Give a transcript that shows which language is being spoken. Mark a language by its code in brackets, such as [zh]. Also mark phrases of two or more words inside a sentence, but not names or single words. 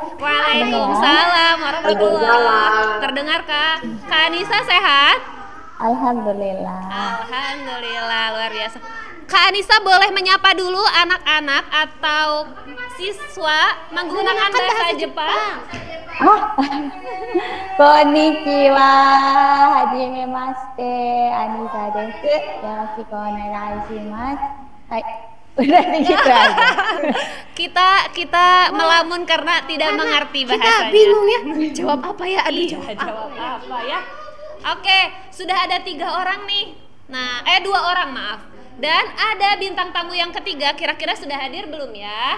[ar] وعليكم السلام ورحمة الله. [id] Terdengar Kak? Kak Anissa sehat? Alhamdulillah. Alhamdulillah, luar biasa. Kak Anissa boleh menyapa dulu anak-anak atau siswa menggunakan bahasa Jepang? [ja] こんにちは、はじめまして、Anissaです. よろしくお願いします. [id] Hai. Udah gitu aja. Kita melamun karena tidak mengerti bahasanya. Kita bingung ya, jawab apa ya? Aduh, Iya, jawab apa ya? Oke, sudah ada 3 orang nih. Nah, 2 orang maaf. Dan ada bintang tamu yang ketiga, kira-kira sudah hadir belum ya?